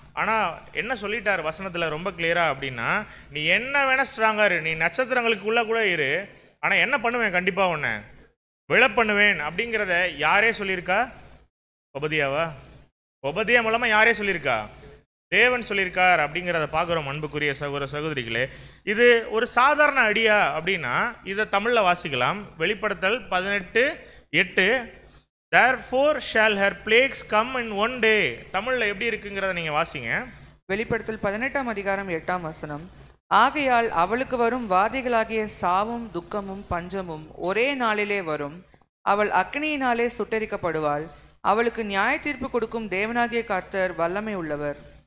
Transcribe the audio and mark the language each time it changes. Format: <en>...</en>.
<ta>ஆனால் என்ன சொல்லிட்டார் வசனத்தில் ரொம்ப கிளியராக அப்படின்னா, நீ என்ன வேணால் ஸ்ட்ராங்காக இரு, நீ நட்சத்திரங்களுக்குள்ளே கூட இரு, ஆனால் என்ன பண்ணுவேன், கண்டிப்பாக உன்னை விழ பண்ணுவேன் அப்படிங்கிறத யாரே சொல்லியிருக்கா? உபதியாவா? உபதியா மூலமாக யாரே சொல்லியிருக்கா? தேவன் சொல்லியிருக்கார் அப்படிங்கிறத பார்க்குறோம். அன்புக்குரிய சகோதர சகோதரிகளே, இது ஒரு சாதாரண அடியா அப்படின்னா இதை தமிழில் வாசிக்கலாம்.</ta> <en>வெளிப்படுத்தல் 18:8, therefore shall her plagues come in one day.</en> <ta>தமிழில் எப்படி இருக்குங்கிறத நீங்கள் வாசிங்க. வெளிப்படுத்தல் 18ஆம் அதிகாரம் 8ஆம் வசனம். ஆகையால் அவளுக்கு வரும் வாதைகளாகிய சாவும் துக்கமும் பஞ்சமும் ஒரே நாளிலே வரும். அவள் அக்கினியினாலே சுட்டெரிக்கப்படுவாள். அவளுக்கு நியாய தீர்ப்பு கொடுக்கும் தேவனாகிய கர்த்தர் வல்லமை உள்ளவர்.</ta>